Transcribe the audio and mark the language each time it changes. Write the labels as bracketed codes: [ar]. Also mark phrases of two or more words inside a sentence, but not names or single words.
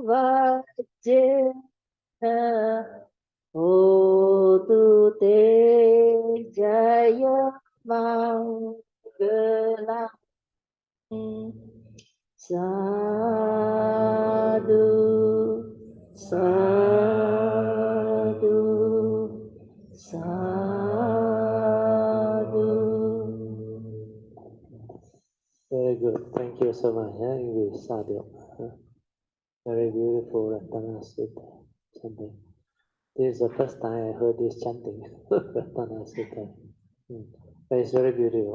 [pi] vajena hotu te jaya manggelam sadhu sadhu sadhu. [en] Very good. Thank you so much. English sadhu. Very beautiful Ratana Sutta chanting. This is the first time I heard this chanting. Ratana Sutta. But it's very beautiful.